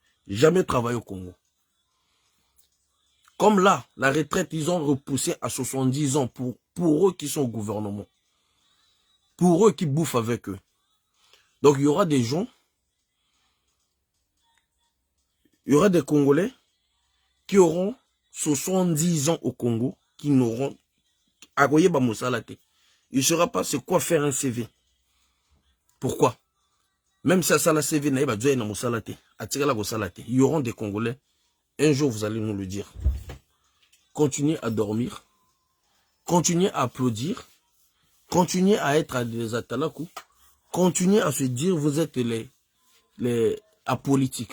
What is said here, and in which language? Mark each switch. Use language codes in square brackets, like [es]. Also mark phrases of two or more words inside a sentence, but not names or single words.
[fr] Jamais travaillé au Congo. Comme là, la retraite, ils ont repoussé à 70 ans pour eux qui sont au gouvernement. Pour eux qui bouffent avec eux. Donc, il y aura des gens, il y aura des Congolais qui auront 70 ans au Congo, qui n'auront [ln] agoye ba mosalate. [fr] Il ne saura pas c'est quoi faire un CV. Pourquoi? Même si ça la CV n'a pas besoin de mosalate, attirer la mosalate. Il y aura des Congolais. Un jour, vous allez nous le dire. Continuez à dormir. Continuez à applaudir. Continuez à être à des atalakou. Continuez à se dire vous êtes les apolitiques.